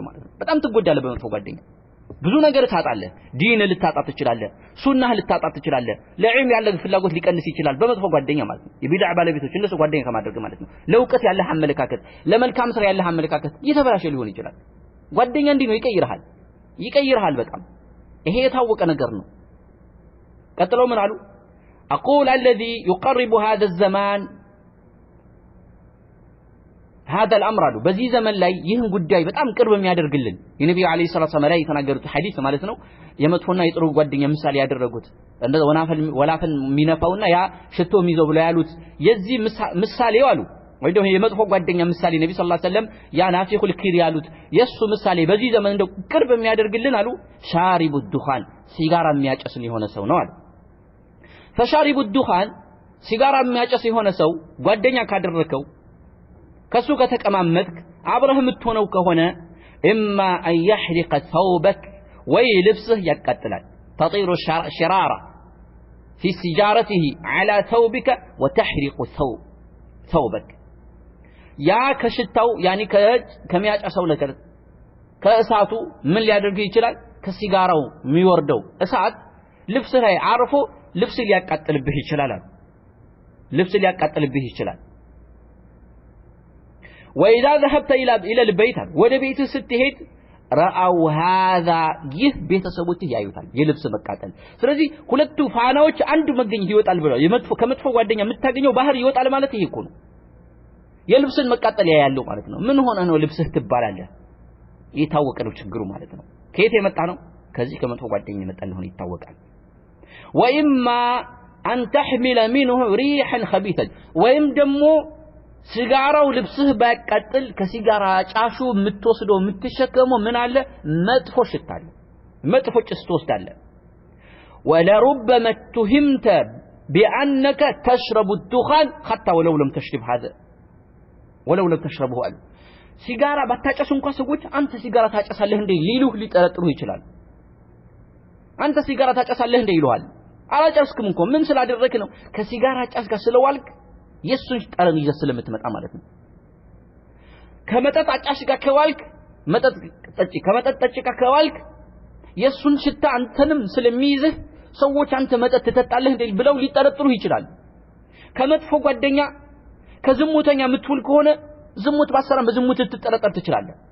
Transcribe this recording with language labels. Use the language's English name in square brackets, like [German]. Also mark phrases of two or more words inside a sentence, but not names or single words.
[Amharic] ማለት ነው በጣም ትጎዳለህ በመጥፎ ጓደኛ ብዙ ነገር ታጣለህ ዲን ልታጣ ትችላለህ ሱናህ ልታጣ ትችላለህ ለዒልም ያለህ ፍላጎት ሊቀንስ ይችላል በመጥፎ ጓደኛ ማለት ነው የቢድዓ ባለቤቶች እነሱ ጓደኛ ከማድረግ ማለት ነው ለውቀት ያለህ አመለካከት ለመልካም ስራ ያለህ አመለካከት እየተበላሸ ሊሆን ይችላል ጓደኛ እንዲህ ነው ይቀይርሃል ይቀይርሃል በጣም ይሄ የታወቀ ነገር ነው ቀጥለው ምን አሉ [Arabic] أقول الذي يقرب هذا الزمان هذا الأمر [Amharic] አሉ በዚህ ዘመን ላይ ይህን ጉዳይ በጣም ቅርብ የሚያደርግልን የነብዩ [Arabic] عليه الصلاة السلام [Amharic] ላይ የተናገሩት ሐዲስ ማለት ነው የመጥፎና የጥሩ ጓደኛ ምሳሌ ያደረጉት እንደ ወላፈን ሚነፋውና ያ ሽቶ የሚይዘው ብለው ያሉት የዚህ ምሳሌው አሉ ወይ ደግሞ የመጥፎ ጓደኛ ምሳሌ ነብዩ [Arabic] صلى الله عليه وسلم [Amharic] ያ [Arabic] نافخ الكير [Amharic] ያሉት የሱ ምሳሌ በዚህ ዘመን እንደው ቅርብ የሚያደርግልን አሉ [Arabic] شارب الدخان [Amharic] ሲጋራ የሚያጨስን የሆነ ሰው ነው አሉ [Arabic] فشارب الدخان [Amharic] ሲጋራ የሚያጨስ የሆነ ሰው ጓደኛ ካደረከው ከሱ ከተቀማመጥክ አብረህ የምትሆነው ከሆነ [Arabic] اما ان يحرق ثوبك [Amharic] ወይ ልብስህ ያቃጥላል [Arabic] تطير شرارة في سجارته على ثوبك وتحرق ثوبك [Amharic] ያ ከሽታው ያኒ ከሚያጨሰው ነገር ከእሳቱ ምን ሊያደርግ ይችላል ከሲጋራው የሚወርደው እሳት ልብስ ላይ አርፎ ልብስ ሊያቃጥልብህ ይችላል ልብስ ሊያቃጥልብህ ይችላል [Arabic] وإذا ذهبت إلى البيت [Amharic] ወደ ቤት ስትሄድ [Arabic] رأوا هذا [Amharic] ይህ ቤተሰቦችህ ያዩታል የልብስ መቃጠል ስለዚህ ሁለቱ ፋናዎች አንዱ መገኘት ይወጣል ብለው ከመጥፎ ጓደኛ የምታገኘው ባህር ይወጣል ማለት ይሄ እኮ ነው የልብስን መቃጠል ያያለው ማለት ነው ምን ሆነ ነው ልብስህ ትባላለህ የታወቀ ነው ችግሩ ማለት ነው ከየት የመጣ ነው ከዚህ ከመጥፎ ጓደኛ የመጣ እንደሆነ ይታወቃል [Arabic] وإما أن تحمل منه ريحا خبيثا [Amharic] ወይም ደግሞ ሲጋራው ልብስህ ባያቃጥል ከሲጋራ ጫሹ የምትወስደው የምትሸከመው ምን አለ መጥፎ ሽታ አለ መጥፎ ጭስ ትወስዳለህ [Arabic] ولربما اتهمت بأنك تشرب الدخان حتى ولو لم [Amharic] تشربه አሉ ሲጋራ ባታጨስ እንኳን ሰዎች አንተ ሲጋራ ታጨሳለህ እንዴ ሊሉህ ሊጠረጥሩህ ይችላል አንተ ሲጋራ ታጨሳለህ እንዴ ይሉሃል አላጨስክም እንኳን ምን ስላደረክ ነው ከሲጋራ ጫስ ጋር ስለዋልክ የሱን ጠረን ይዘህ ስለምትመጣ ማለት ነው ከመጠጥ አጫሽ ጋር ከዋልክ መጠጥ ጠጪ ከመጠጥ ጠጪ ጋር ከዋልክ የሱን ሽታ አንተንም ስለሚይዝህ ሰዎች አንተ መጠጥ ትጠጣለህ እንዴ ብለው ሊጠረጥሩህ ይችላል ከመጥፎ ጓደኛ ከዝሙተኛ የምትውል ከሆነ ዝሙት ባሰራም በዝሙት ትጠረጠር ትችላለህ